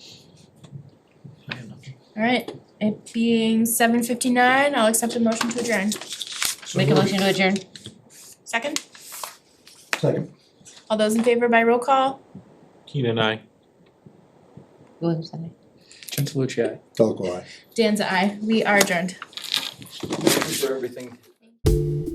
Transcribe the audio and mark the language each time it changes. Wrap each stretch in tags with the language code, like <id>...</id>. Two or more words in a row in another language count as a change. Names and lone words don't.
<en>Alright, it being 7:59, I'll accept a motion to adjourn. Make a motion to adjourn. Second, Second. all those in favor by roll call? Keenan, I. Williams, aye. Gentilucci, aye. Talk lie. Dan's aye, we are adjourned. Thank you for everything.</en>